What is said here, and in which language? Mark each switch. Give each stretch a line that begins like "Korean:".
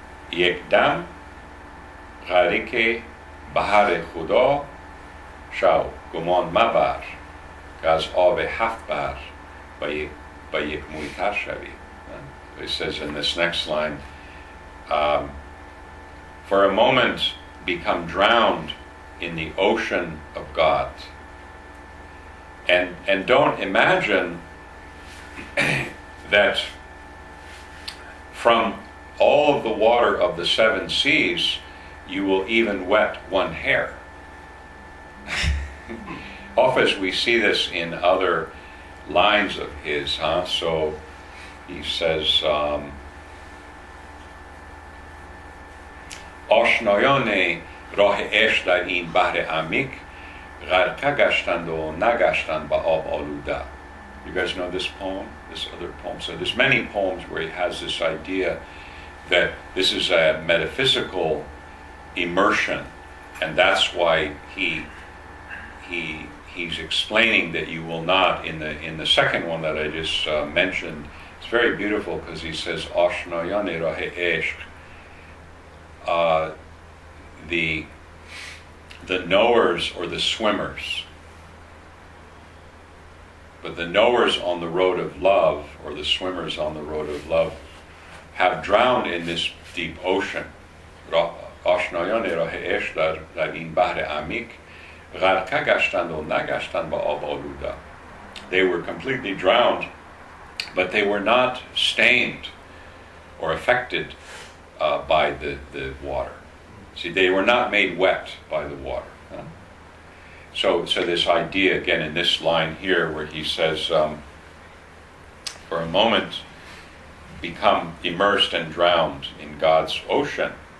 Persian: یک دم غریق بحر خدا شو گمان مبر که از آب هفت بر با یک موی تر شوی.
English: It says in this next line, for a moment become drowned in the ocean of God. And don't imagine that from all of the water of the seven seas, you will even wet one hair. Often we see this in other lines of his, huh? So he says,
Persian: آشنایان راه عشق در این بحر عمیق غرقه گشتند و نگشتند به آب آلوده.
English: You guys know this poem, this other poem? So there's many poems where he has this idea that this is a metaphysical immersion, and that's why he's explaining that you will not, in the second one that I just mentioned. It's very beautiful because he says
Persian: آشنایان راه عشق.
English: The knowers or the swimmers, but the knowers on the road of love or the swimmers on the road of love have drowned in this deep ocean.
Persian: آشنایان راه عشق در این بحر عمیق غرقه گشتند و نگشتند به آب آلوده.
English: They were completely drowned, but they were not stained or affected by the water. See, they were not made wet by the water. Huh? So this idea, again, in this line here, where he says, for a moment, become immersed and drowned in God's ocean.